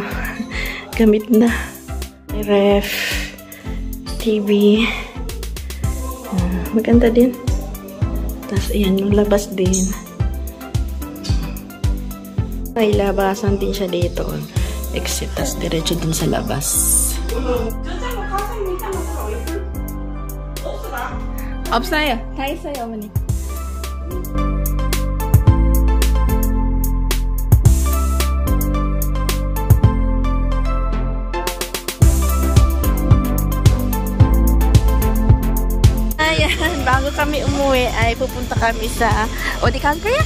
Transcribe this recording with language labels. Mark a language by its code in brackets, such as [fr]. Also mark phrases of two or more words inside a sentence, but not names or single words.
[tl] Gamit na. May ref. TV. Maganda din. Tapos, ayan, yung labas din. May labasan din siya dito. Exit. Tapos, diretso din sa labas. [ko] 없어요. 다 있어요, 어머니. [tl] Bago kami umuwi ay pupunta kami sa Odikan kaya?